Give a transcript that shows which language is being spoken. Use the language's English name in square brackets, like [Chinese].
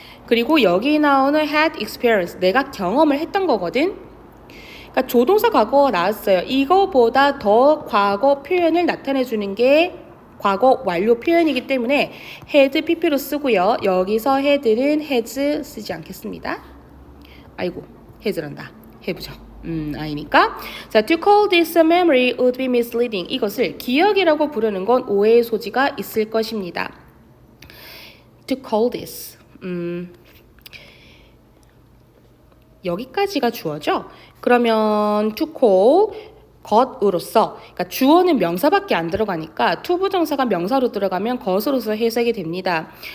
[Korean] 그리고 여기 나오는 [English] had experience [Korean] 내가 경험을 했던 거거든. 그러니까 조동사 과거가 나왔어요. 이거보다 더 과거 표현을 나타내 주는 게 과거 완료 표현이기 때문에 had pp로 쓰고요. 여기서 had는 has 쓰지 않겠습니다. 아이고 has란다. have죠. 아니니까. [English] 자, to call this a memory would be misleading. [Korean] 이것을 기억이라고 부르는 건 오해의 소지가 있을 것입니다. [English] To call this. [Korean] 여기까지가 주어죠. 그러면 to call 것으로서 그러니까 주어는 명사밖에 안 들어가니까 to 부정사가 명사로 들어가면 것으로서 해석이 됩니다.